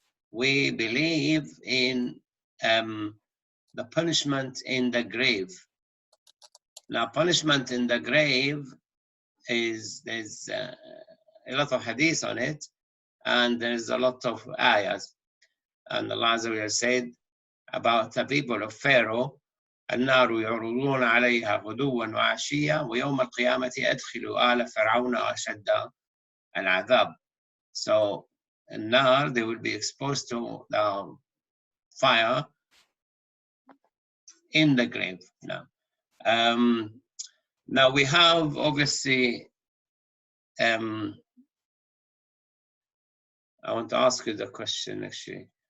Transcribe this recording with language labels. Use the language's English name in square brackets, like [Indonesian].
[English] We believe in the punishment in the grave. Now, punishment in the grave there's a lot of hadith on it, and there's a lot of ayahs. And Allah Azza wa Jalla said about the people of Pharaoh, [Arabic] النار يعرضون عليها غدوا وعشيا ويوم القيامة أدخلوا آل فرعون أشد العذاب. [English] So, النار, they will be exposed to the fire in the grave. Now we have obviously, I want to ask you the question actually.